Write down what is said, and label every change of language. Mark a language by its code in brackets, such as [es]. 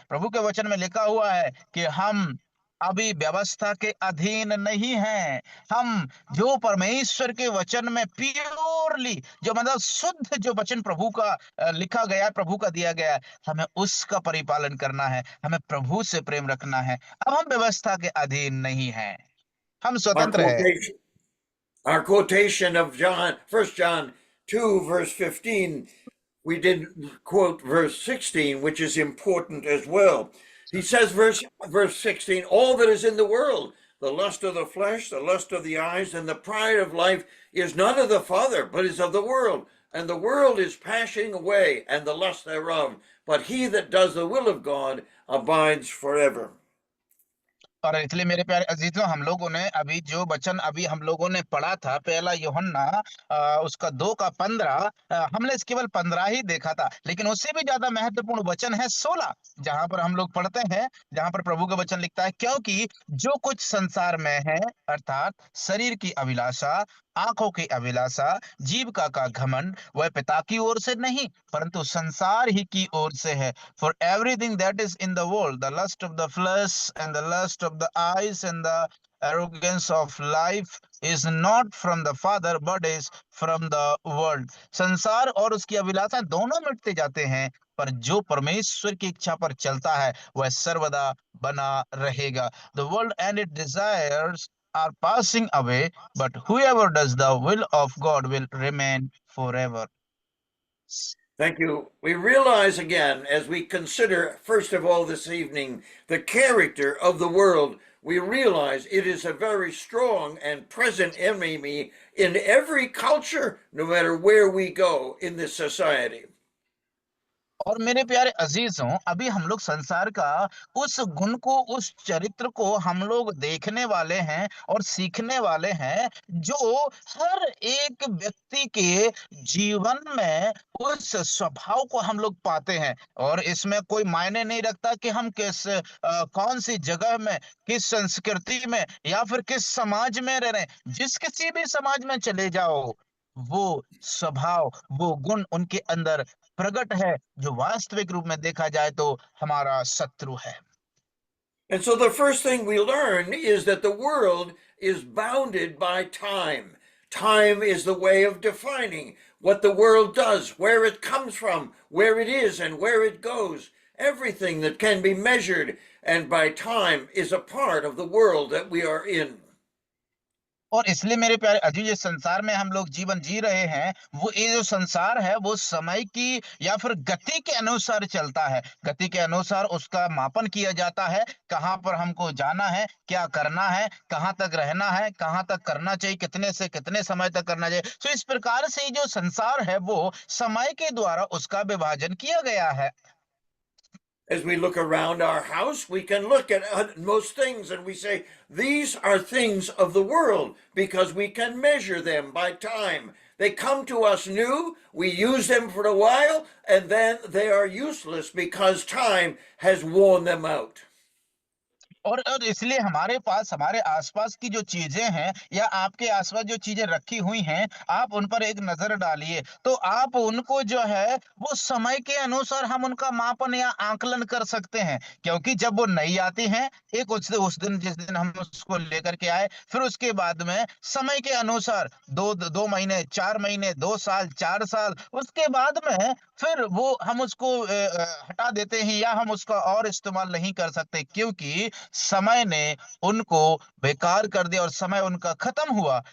[hi] प्रभु के वचन में लिखा हुआ है कि हम अभी व्यवस्था के अधीन नहीं हैं। हम जो परमेश्वर के वचन में प्योरली, जो मतलब शुद्ध जो वचन प्रभु का लिखा गया, प्रभु का दिया गया है, हमें उसका परिपालन करना है, हमें प्रभु से प्रेम रखना है। अब हम व्यवस्था के अधीन नहीं हैं, हम [en] Our [hi] स्वतंत्र हैं। [en] quotation, our quotation of John, 1 John 2, verse 15, we did quote verse 16, which is important as well. He says, verse 16, all that is in the world, the lust of the flesh, the lust of the eyes, and the pride of life is not of the Father, but is of the world. And the world is passing away, and the lust thereof. But he that does the will of God abides forever. [hi] और इसलिए मेरे प्यारे अजीजों, हम लोगों ने अभी जो वचन अभी हम लोगों ने पढ़ा था, पहला यूहन्ना उसका 2 का 15, हमने केवल 15 ही देखा था, लेकिन उससे भी ज्यादा महत्वपूर्ण वचन है 16, जहां पर हम लोग पढ़ते हैं, जहां पर प्रभु का वचन लिखता है, क्योंकि जो कुछ संसार में है, अर्थात शरीर की अभिलाषा, आंखों की अभिलाषा, जीविका का घमंड, वह पिता की ओर से नहीं परंतु संसार ही की ओर से है। [en] For everything that is in the world, the lust of the flesh and the lust of the eyes and the arrogance of life is not from the Father but is from the world. [hi] संसार और उसकी अभिलाषा दोनों मिटते जाते हैं, पर जो परमेश्वर की इच्छा पर चलता है वह सर्वदा बना रहेगा। [en] The world and its desires are passing away, but whoever does the will of God will remain forever. Thank you. We realize again, as we consider, first of all, this evening, the character of the world, we realize it is a very strong and present enemy in every culture, no matter where we go in this society. [hi] और मेरे प्यारे अजीजों, अभी हम लोग संसार का उस गुण को, उस चरित्र को हम लोग देखने वाले हैं और सीखने वाले हैं, जो हर एक व्यक्ति के जीवन में उस स्वभाव को हम लोग पाते हैं। और इसमें कोई मायने नहीं रखता कि हम कौन सी जगह में, किस संस्कृति में या फिर किस समाज में रह रहे हैं। जिस किसी भी समाज में चले जाओ, वो स्वभाव, वो गुण उनके अंदर प्रकट है, जो वास्तविक रूप में देखा जाए तो हमारा शत्रु है। [en] And so the first thing we learn is that the world is bounded by time. Time is the way of defining what the world does, where it comes from, where it is, and where it goes. Everything that can be measured and by time is a part of the world that we are in. [hi] और इसलिए मेरे प्यारे अजी, जिस संसार में हम लोग जीवन जी रहे हैं, वो ये जो संसार है, वो समय की या फिर गति के अनुसार चलता है। गति के अनुसार उसका मापन किया जाता है, कहाँ पर हमको जाना है, क्या करना है, कहाँ तक रहना है, कहाँ तक करना चाहिए, कितने से कितने समय तक करना चाहिए। तो इस प्रकार से ये जो संसार है, वो समय के द्वारा उसका विभाजन किया गया है। [en] As we look around our house, we can look at most things and we say, these are things of the world because we can measure them by time. They come to us new, we use them for a while, and then they are useless because time has worn them out. [hi] और इसलिए हमारे पास, हमारे आसपास की जो चीजें हैं या आपके आसपास जो चीजें रखी हुई हैं, आप उन पर एक नजर डालिए, तो आप उनको जो है वो समय के अनुसार हम उनका मापन या आकलन कर सकते हैं। क्योंकि जब वो नई आती हैं, एक उस दिन जिस दिन हम उसको लेकर के आए, फिर उसके बाद में समय के अनुसार 2 महीने, 4 महीने, 2 साल, 4 साल, उसके बाद में फिर वो हम उसको हटा देते हैं या हम उसका और इस्तेमाल नहीं कर सकते, क्योंकि समय ने उनको बेकार कर दिया और समय उनका खत्म हुआ।